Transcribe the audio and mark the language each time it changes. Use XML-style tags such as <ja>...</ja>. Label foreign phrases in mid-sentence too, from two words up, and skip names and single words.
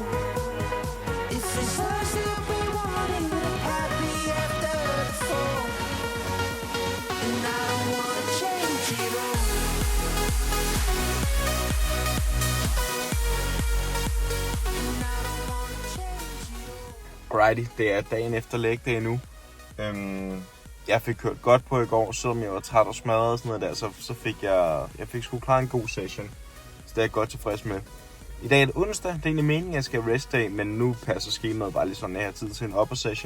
<en>If it's us that we want and we're happy after the fall, and I don't wanna change it all. And I don't wanna change it all. Alrighty,</en> <da>det er dagen efter</da> <en>leg day</en> <da>nu. Jeg fik kørt godt på i går, selvom jeg var træt og smadret og sådan noget der, så fik jeg fik sgu klar en god session. Så det er jeg godt tilfreds med. I dag er det onsdag, det er egentlig meningen, at jeg skal</da> <en>rest day,</en> <da>men nu passer skemaet bare lige sådan, at jeg har tid til en</da> <en>upper session.</en>